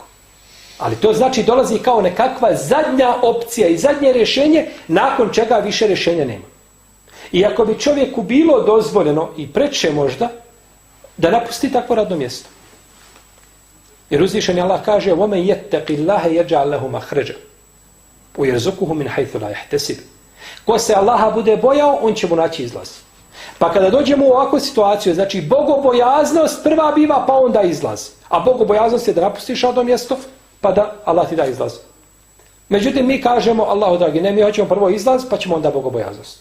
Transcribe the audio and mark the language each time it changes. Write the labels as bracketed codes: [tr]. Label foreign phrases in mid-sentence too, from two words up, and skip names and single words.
[bs] Ali to znači dolazi kao nekakva zadnja opcija i zadnje rješenje, nakon čega više rješenja nema. I ako bi čovjeku bilo dozvoljeno i preče možda, da napusti takvo radno mjesto. Jer uzvišeni Allah kaže [ar] وَمَنْ يَتَّقِ اللَّهَ يَجْعَلْ لَهُ مَخْرَجًا وَيَرْزُقُهُ مِنْ حَيْثُ لَا يَحْتَسِبُ. [bs] Ko se Allaha bude bojao, on će mu naći izlaz. Pa kada dođemo u ovakvu situaciju, znači bogobojaznost prva biva, pa onda izlaz. A bogobojaznost je da napustiš radno mjesto, pa da Allah ti da izlaz. Međutim, mi kažemo, Allahu dragi, ne, mi hoćemo prvo izlaz, pa ćemo onda bogobojaznost.